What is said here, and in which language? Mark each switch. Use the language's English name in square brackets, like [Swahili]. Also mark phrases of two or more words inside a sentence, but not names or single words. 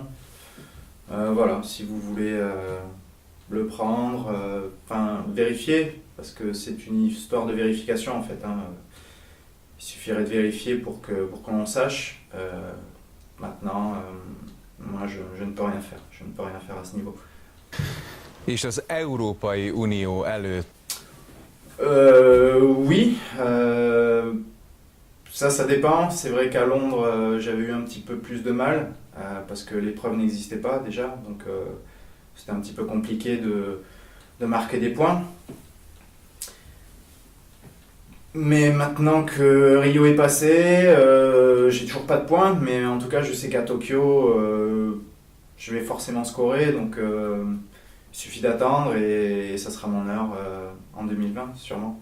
[French] Voilà, si vous voulez le prendre, vérifier, parce que c'est une histoire de vérification en fait. Il suffirait de vérifier pour qu'on sache. Maintenant, moi je ne peux rien faire. Je ne peux rien faire à ce niveau. [Hungarian] És az Európai Unió előtt? [French] Oui. Ça dépend. C'est vrai qu'à Londres, j'avais eu un petit peu plus de mal. parce que l'épreuve n'existait pas déjà, donc c'était un petit peu compliqué de marquer des points. Mais maintenant que Rio est passé, j'ai toujours pas de points, mais en tout cas je sais qu'à Tokyo, je vais forcément scorer, donc il suffit d'attendre et ça sera mon heure en 2020 sûrement.